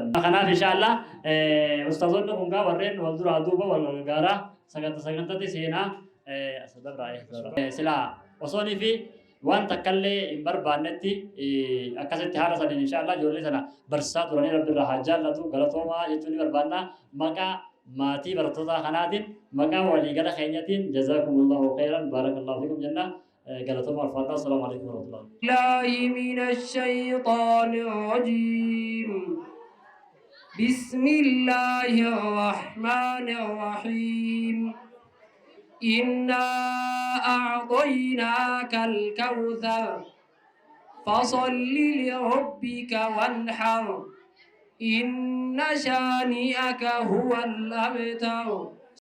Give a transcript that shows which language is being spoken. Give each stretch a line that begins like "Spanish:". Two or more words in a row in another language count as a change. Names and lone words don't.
Oromo: Kanaaf inshaallah ustaazonni hundaa warreen wal duraa duuba wal gargaaraa sagantatti seenaa silaa osoonii fi waan takkallee hin barbaannetti akkasitti haala saniin inshaallah ijoollee sana barsaa turanii rabbi irraa haa jaallatu galatoomaa jechuun ni barbaanna maqaa maatii barattoota kanaatiin maqaa waliigala keenyatiin
Arabic: جزاكم الله خيرا بارك الله فيكم
Oromo: jenna galatoomaa alfaadhaa
Arabic: السلام عليكم ورحمة الله بالله من الشيطان الرجيم بسم الله الرحمن الرحيم إنا أعطيناك الكوثر فصل لربك وانحر إن شانئك هو الأبتر